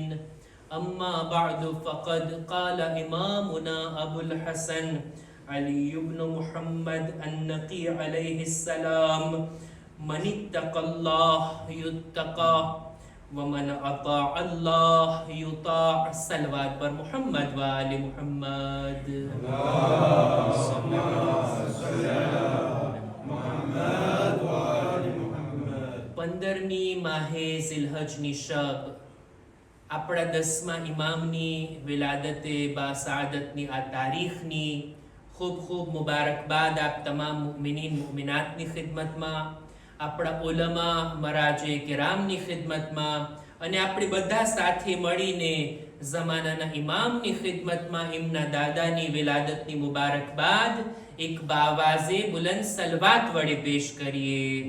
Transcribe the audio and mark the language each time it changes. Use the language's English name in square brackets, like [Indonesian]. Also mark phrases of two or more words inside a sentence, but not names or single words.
[Arabic] أما بعد فقد قال إمامنا أبو الحسن علي بن محمد النقي عليه السلام: من اتقى الله يتقى ومن أطاع الله يطاع. [Urdu] صلوات پر محمد و آل محمد. [Arabic] اللهم صل على محمد وآل محمد. [Gujarati] 15મી માહે ઝિલહજની શબ આપણા 10મા ઇમામની વિલાદતે બાસાદતની આ તારીખની ખૂબ ખૂબ મુબારકબાદ આપ તમામ મુમિનીન મુમિનાતની ખિદમતમાં, આપણા ઉલમા મરાજે કિરામની ખિદમતમાં અને આપણે બધા સાથે મળીને ઝમાનાના ઇમામની ખિદમતમાં એમના દાદાની વિલાદતની મુબારકબાદ એક બાવાઝે બુલંદ સલવાત વડે પેશ કરીએ.